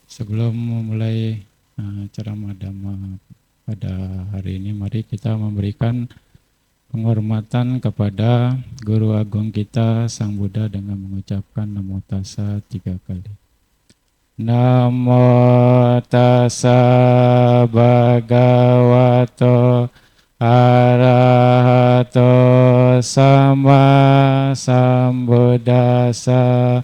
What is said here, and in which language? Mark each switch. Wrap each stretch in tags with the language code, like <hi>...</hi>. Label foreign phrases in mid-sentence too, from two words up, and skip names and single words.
<id>Sebelum memulai ceramah Dhamma pada hari ini, mari kita memberikan penghormatan kepada Guru Agung kita Sang Buddha dengan mengucapkan</id> <pi>Namo Tassa</pi> <id>3 kali.</id> <pi>Namo Tassa Bhagavato Arahato Sama Sambuddhassa.</pi>